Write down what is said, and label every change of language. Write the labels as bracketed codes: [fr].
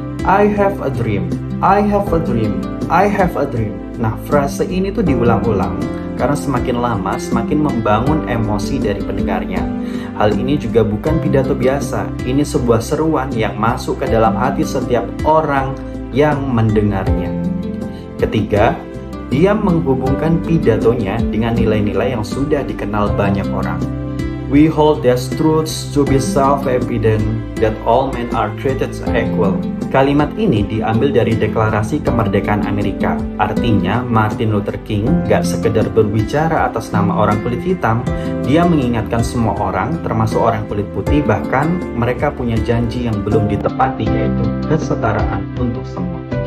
[en] I have a dream, I have a dream, I have a dream. [id] Nah, frase ini tuh diulang-ulang karena semakin lama semakin membangun emosi dari pendengarnya. Hal ini juga bukan pidato biasa, ini sebuah seruan yang masuk ke dalam hati setiap orang yang mendengarnya. Ketiga, dia menghubungkan pidatonya dengan nilai-nilai yang sudah dikenal banyak orang. [en] We hold these truths to be self-evident that all men are created equal. [id] Kalimat ini diambil dari Deklarasi Kemerdekaan Amerika. Artinya, Martin Luther King gak sekedar berbicara atas nama orang kulit hitam, dia mengingatkan semua orang, termasuk orang kulit putih, bahkan mereka punya janji yang belum ditepati, yaitu kesetaraan untuk semua.